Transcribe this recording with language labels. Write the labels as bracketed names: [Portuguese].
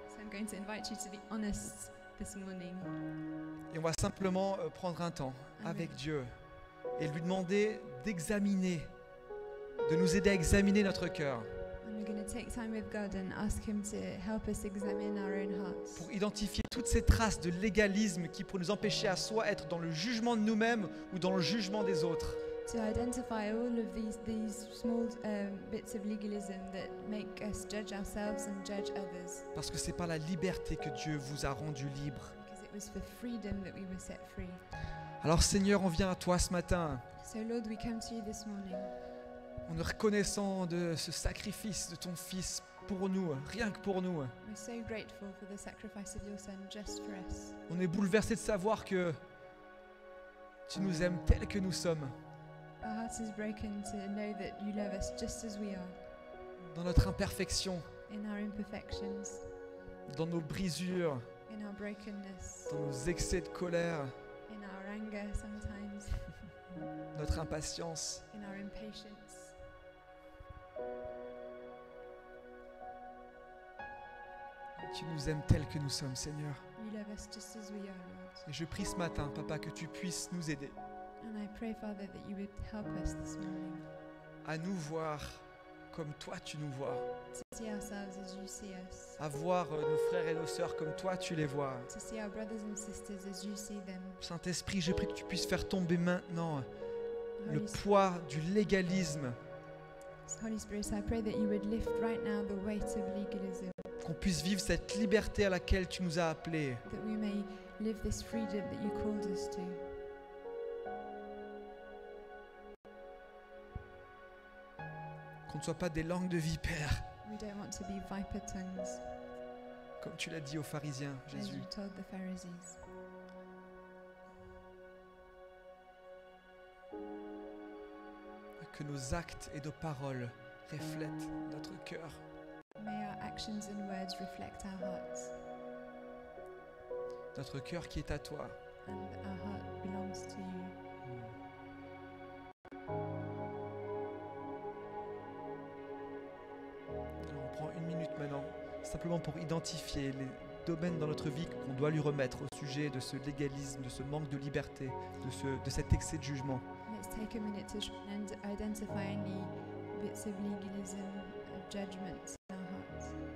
[English] So I'm going to invite you to be honest this morning. [French] et on va simplement prendre un temps avec Dieu et lui demander d'examiner, de nous aider à examiner notre cœur [English] And we're going to take time with God and ask Him to help us examine our own hearts. [French] pour identifier toutes ces traces de légalisme qui pourraient nous empêcher à soit être dans le jugement de nous-mêmes ou dans le jugement des autres. [English] To identify all of these small bits of legalism that make us judge ourselves and judge others. [French] Parce que c'est par la liberté que Dieu vous a rendu libre. [English] Because it was for freedom that we were set free. [French] Alors Seigneur, on vient à toi ce matin [English] So Lord, we come to you this morning, [French] en nous reconnaissant de ce sacrifice de ton Fils pour nous, rien que pour nous. [English] we're so grateful for the sacrifice of your Son just for us. [French] On est bouleversé de savoir que tu nous aimes tels que nous sommes, [English] Our heart is broken to know that you love us just as we are, [French] dans notre imperfection, [English] in our imperfections, [French] dans nos brisures, [English] in our brokenness, [French] dans nos excès de colère, [English] in our anger sometimes, [French] notre impatience. [English] in our impatience. [French] Tu nous aimes tels que nous sommes, Seigneur. [English] You love us just as we are, Lord. [French] Et je prie ce matin, Papa, que tu puisses nous aider [English] And I pray, Father, that you would help us this morning [French] à nous voir comme toi tu nous vois, [English] to see ourselves as you see us, [French] à voir nos frères et nos sœurs comme toi tu les vois. [English] to see our brothers and sisters as you see them. [French] Saint-Esprit, je prie que tu puisses faire tomber maintenant le [English] Holy, [French] poids du légalisme, [English] Holy Spirit, I pray that you would lift right now the weight of legalism, [French] qu'on puisse vivre cette liberté à laquelle tu nous as appelés. [English] that we may live this freedom that you called us to. [French] Qu'on ne soit pas des langues de vipères, [English] We don't want to be viper tongues, [French] comme tu l'as dit aux pharisiens, [English] as [French] Jésus. [English] you told the Pharisees. [French] Que nos actes et nos paroles reflètent notre cœur. [English] May our actions and words reflect our hearts, [French] Notre cœur qui est à toi. [English] and our heart belongs to you. [French] Alors on prend une minute maintenant, simplement pour identifier les domaines dans notre vie qu'on doit lui remettre au sujet de ce légalisme, de ce manque de liberté, de cet excès de jugement. [English] Let's take a minute to identify any bits of legalism, of judgment in our hearts.